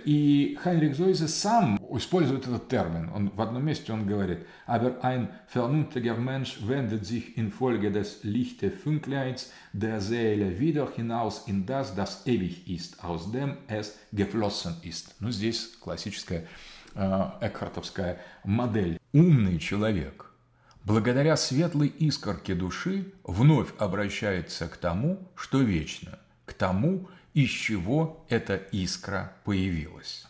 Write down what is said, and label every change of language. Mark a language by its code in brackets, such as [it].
[ru] И Хайнрих Зойзе сам использует этот термин. Он в одном месте он говорит: [de] «Aber ein vernünftiger Mensch wendet sich infolge des Lichte Fünkleins der Seele wieder hinaus in das, das ewig ist, aus dem es geflossen ist». [ru] Ну, здесь классическая экхартовская модель. «Умный человек, благодаря светлой искорке души, вновь обращается к тому, что вечно, к тому, из чего эта искра появилась».